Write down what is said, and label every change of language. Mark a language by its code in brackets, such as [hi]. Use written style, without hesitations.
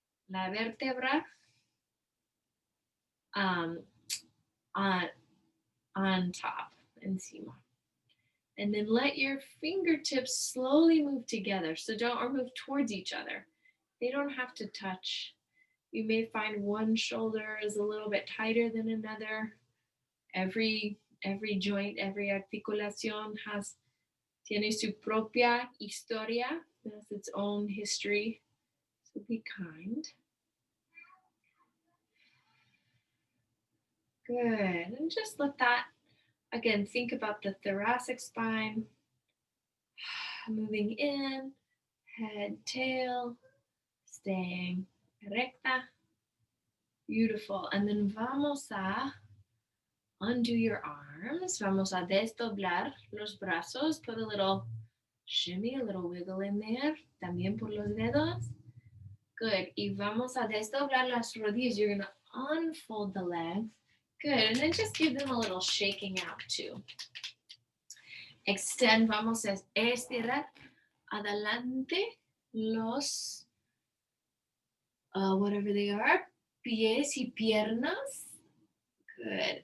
[es] La vértebra [en] on top, [es] encima. [en] And then let your fingertips slowly move together. So or move towards each other. They don't have to touch. You may find one shoulder is a little bit tighter than another. Every joint, every [es] articulación tiene su propia historia. [en] It has its own history. So be kind. Good. And just let that, again, think about the thoracic spine. Moving in, head, tail, staying recta. Beautiful. And then [es] vamos a [en] undo your arms. [es] Vamos a desdoblar los brazos. [en] Put a little Shimmy, a little wiggle in there. [es] También por los dedos. [en] Good. [es] Y vamos a desdoblar las rodillas. [en] You're going to unfold the legs. Good. And then just give them a little shaking out too. Extend. [es] Vamos a estirar adelante los, [en] whatever they are, [es] pies y piernas. [en] Good.